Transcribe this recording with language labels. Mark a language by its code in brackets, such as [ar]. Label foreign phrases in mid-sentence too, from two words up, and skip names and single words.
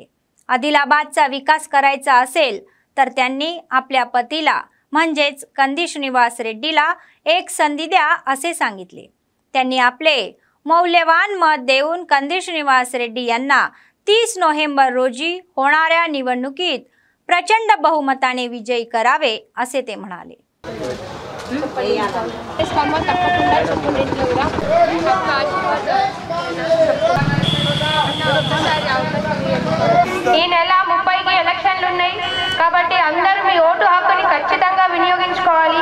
[mr] आदिलाबादचा विकास करायचा असेल तर त्यांनी आपल्या पतीला म्हणजेच कंदी श्रीनिवास रेड्डीला एक संधी द्या असे सांगितले। त्यांनी आपले मौल्यवान मत देऊन कंदी श्रीनिवास रेड्डी यांना 30 नोव्हेंबर रोजी होणाऱ्या निवडणुकीत प्रचंड बहुमताने विजयी करावे असे ते म्हणाले। [te] ఈ నెల 30కి ఎలక్షన్లు ఉన్నాయి కాబట్టి అందరూ మీ ఓటు హక్కుని ఖచ్చితంగా వినియోగించుకోవాలి।